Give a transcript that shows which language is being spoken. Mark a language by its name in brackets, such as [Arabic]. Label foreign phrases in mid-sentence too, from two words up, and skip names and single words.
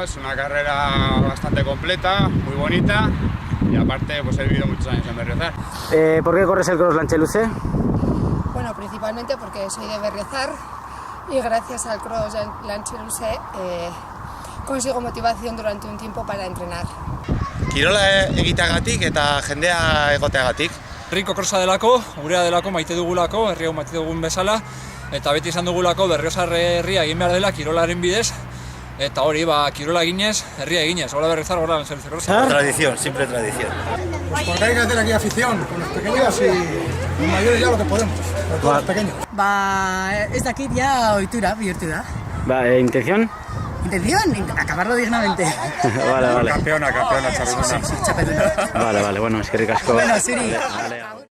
[Spanish] Es una carrera bastante completa, muy bonita y aparte pues he vivido muchos años en Berriozar. ¿Por qué corres el Cross Lancheluce? Bueno, principalmente porque soy de Berriozar y gracias al Cross Lancheluce consigo motivación durante un tiempo para entrenar. [Basque] Kirola egiteagatik eta jendea egoteagatik. Herriko krosa delako, gurea delako, maite dugulako, herri hau maite dugun bezala, eta beti izan dugulako Berriozar herria egin behar dela kirolaren bidez, eta hori, kirola eginez, herria eginez, hola Berriozar, hola Lancheluce Crosa. [Spanish] Tradición, siempre tradición. Pues porque hay que hacer aquí afición con los pequeños y los mayores ya lo que podemos, pero todos los pequeños. [Basque] Ez dakit ja ohitura bihurtu da. [Spanish] ¿Intención? Intención, acabarlo dignamente. Vale. Campeona, [Basque] Txapelduna. [Spanish] Vale, bueno, es que ricasco. [Basque] Bueno, zuri. [Spanish] Vale.